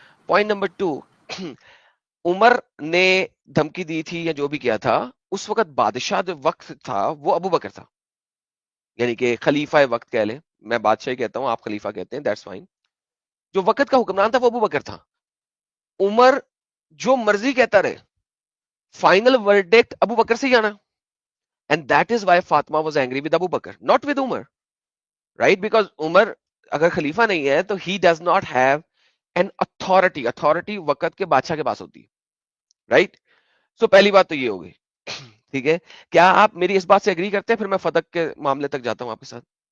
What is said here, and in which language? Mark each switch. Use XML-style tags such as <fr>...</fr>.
<en>Point number two,</en> <ur>عمر نے دھمکی دی تھی یا جو بھی کیا تھا, اس وقت بادشاہ جو وقت تھا وہ ابو بکر تھا, یعنی کہ خلیفہ وقت کہہ لیں, میں بادشاہ کہتا ہوں آپ خلیفہ کہتے ہیں,</ur> <en>that's fine.</en> <ur>جو وقت کا حکمران تھا وہ ابو بکر تھا. عمر جو مرضی کہتا رہے, فائنل ورڈکٹ ابو بکر سے ہی آنا,</ur> <en>and that is why Fatima was angry with Abu Bakr, not with Umar. Right?</en> <ur>Because عمر اگر خلیفہ نہیں ہے تو</ur> <en>he does not have an authority</en> <ur>وقت کے بادشاہ کے پاس ہوتی ہے, رائٹ. سو پہلی بات تو یہ ہوگی, ٹھیک ہے. کیا آپ میری اس بات سے اگری کرتے ہیں, پھر میں فدق کے معاملے تک جاتا ہوں آپ کے ساتھ,</ur>